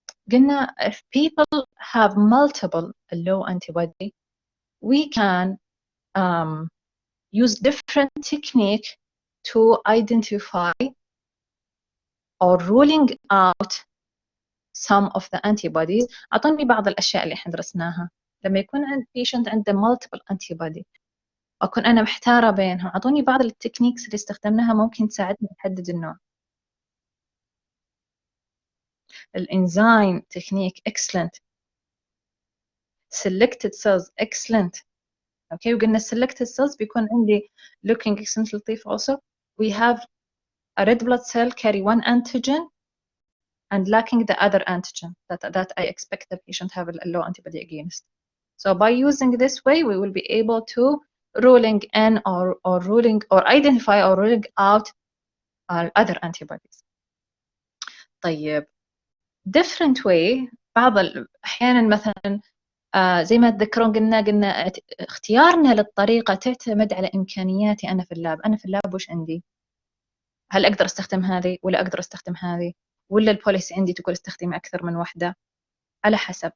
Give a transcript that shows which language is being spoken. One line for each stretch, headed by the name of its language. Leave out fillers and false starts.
English: قلنا if people have multiple low antibody, we can use different technique to identify or ruling out some of the antibodies.
Arabic: أعطوني بعض الأشياء اللي احنا درسناها. لما يكون عند patient عنده multiple antibody أكون أنا محتارة بينهم، أعطوني بعض التكنيكس اللي استخدمناها ممكن تساعدنا نحدد النوع. الإنزيم تكنيك excellent.
English: selected cells excellent. Okay, وقلنا selected cells
Arabic: بيكون عندي
English: looking excellent لطيف also. We have a red blood cell carry one antigen and lacking the other antigen that I expect the patient have a low antibody against. So by using this way, we will be able to ruling in or ruling or identify or ruling out other antibodies. طيب different way.
Arabic: بعض الأحيانا مثلا زي ما تذكرون قلنا اختيارنا للطريقة تعتمد على إمكانياتي أنا في اللاب. أنا في اللاب وش عندي؟ هل أقدر أستخدم هذه ولا أقدر أستخدم هذه؟ ولا البوليسي عندي تقول استخدم أكثر من واحدة؟ على حسب.